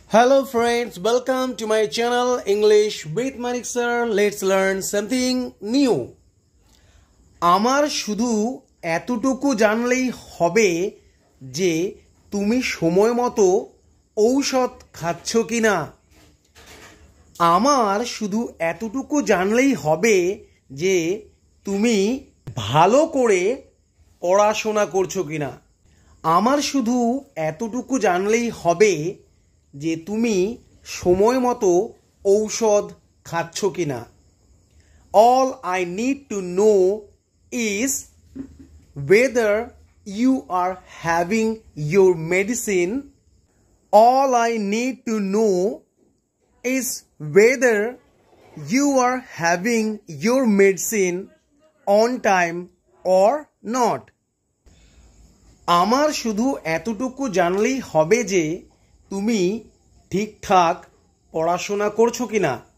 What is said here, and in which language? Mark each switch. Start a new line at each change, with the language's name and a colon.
English: Hello friends, welcome to my channel English with Manik sir. Let's learn something new.
Bangla: আমার শুধু এতটুকু জানলেই হবে যে তুমি সময় মতো ঔষধ খাচ্ছ কিনা। আমার শুধু এতটুকু জানলেই হবে যে তুমি ভালো করে পড়াশোনা করছো কিনা। আমার শুধু এতটুকু জানলেই হবে যে তুমি সময় মতো ঔষধ খাচ্ছ কিনা।
English: All I need to know is whether you are having your medicine. All I need to know is whether you are having your medicine on time or not.
Bangla: আমার শুধু এতটুকু জানলেই হবে যে তুমি ঠিকঠাক পড়াশোনা করছো কিনা।